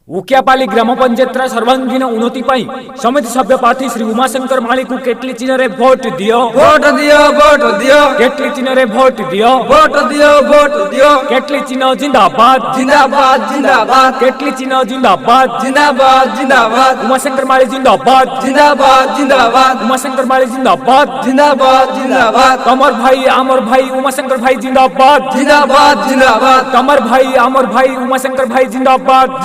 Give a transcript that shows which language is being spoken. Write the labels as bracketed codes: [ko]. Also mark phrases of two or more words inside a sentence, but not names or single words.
[or] ଉକିଆପାଲି ଗ୍ରାମ ପଞ୍ଚାୟତ ସର୍ବାଙ୍ଗୀନ ଉନ୍ନତି ସମିତି ସଭ୍ୟ ପ୍ରାର୍ଥୀ ଶ୍ରୀ ଉମାଶଙ୍କର ମାଲି କୁ କେଟଲି ଚିହ୍ନ ରେ ଭୋଟ ଦିଅ ଭୋଟ ଦିଅ ଭୋଟ ଦିଅ କେଟଲି ଚିହ୍ନ ରେ ଭୋଟ ଦିଅ ଭୋଟ ଦିଅ ଭୋଟ ଦିଅ କେଟଲି ଚିହ୍ନ ଜିନ୍ଦାବାଦ ଜିନ୍ଦାବାଦ ଜିନ୍ଦାବାଦ କେଟଲି ଚିହ୍ନ ଜିନ୍ଦାବାଦ ଜିନ୍ଦାବାଦ ଜିନ୍ଦାବାଦ उमाशंकर माली जिंदाबाद ଜିନ୍ଦାବାଦ ଜିନ୍ଦାବାଦ उमाशंकर माली जिंदाबाद ଜିନ୍ଦାବାଦ ଜିନ୍ଦାବାଦ କମର ଭାଇ ଆମର ଭାଇ ଉମାଶଙ୍କର ଭାଇ ଜିନ୍ଦାବାଦ ଜିନ୍ଦାବାଦ ଜିନ୍ଦାବାଦ କମର ଭାଇ ଆମର ଭାଇ ଉମାଶଙ୍କର ଭାଇ ଜିନ୍ଦାବାଦ